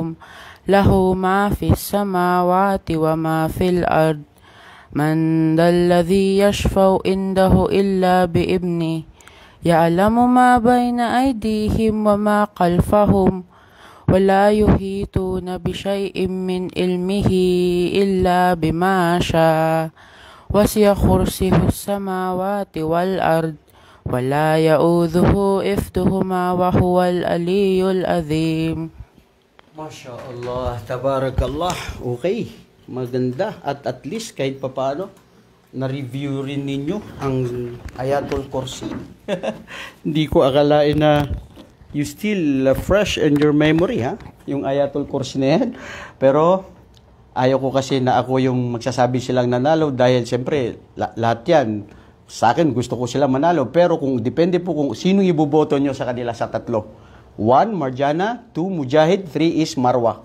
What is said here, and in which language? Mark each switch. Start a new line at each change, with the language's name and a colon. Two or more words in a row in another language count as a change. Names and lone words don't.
Arabic: له ما في السماوات وما في الأرض من ذا الذي يشفع عنده إلا بإذنه يعلم ما بين أيديهم وما خلفهم ولا يحيطون بشيء من علمه إلا بما شاء وسع كرسيه السماوات والأرض ولا يؤوده حفظهما وهو العلي العظيم. ما شاء الله، تبارك الله.
Filipino: Okay, maganda.
English: At least
Filipino: kahit papaano, na-review rin ninyo ang Ayatul Kursi. Hindi ko akalain na
English: you still fresh in your memory,
Filipino: ha? Yung Ayatul Kursi na yan. Pero, ayaw ko kasi na ako yung magsasabi silang nanalo dahil siyempre, lahat yan. Sa akin, gusto ko sila manalo. Pero kung depende po kung sino iboboto nyo sa kanila sa tatlo. 1, Marjana. 2, Mujahid. 3 is Marwa.